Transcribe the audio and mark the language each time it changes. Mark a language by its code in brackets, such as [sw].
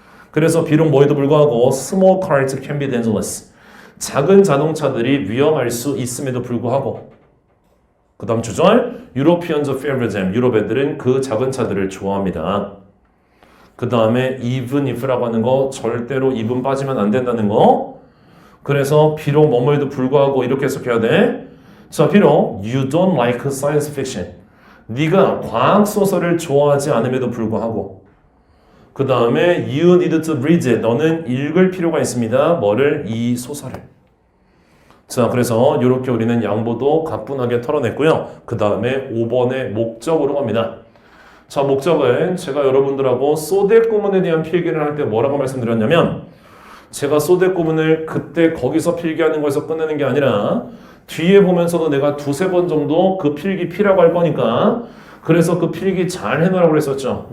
[ko] 그래서 비록 뭐에도 불구하고 [en] small cars can be dangerous. [ko] 작은 자동차들이 위험할 수 있음에도 불구하고 그 다음 주절 [en] Europeans favor them. [ko] 유럽 애들은 그 작은 차들을 좋아합니다. 그 다음에 even if라고 하는 거 절대로 even 빠지면 안 된다는 거. 그래서 비록 뭐뭐에도 불구하고 이렇게 해석해야 돼. 자, 비록 [en] you don't like science fiction. [ko] 네가 과학소설을 좋아하지 않음에도 불구하고 그 다음에 [en] you need to read it. [ko] 너는 읽을 필요가 있습니다. 뭐를? 이 소설을. 자, 그래서 이렇게 우리는 양보도 가뿐하게 털어냈고요. 그 다음에 5번의 목적으로 갑니다. 자, 목적은 제가 여러분들하고 소대 구문에 대한 필기를 할 때 뭐라고 말씀드렸냐면 제가 소대 구문을 그때 거기서 필기하는 거에서 끝내는 게 아니라 뒤에 보면서도 내가 두세 번 정도 그 필기 피라고 할 거니까 그래서 그 필기 잘 해놓으라고 그랬었죠.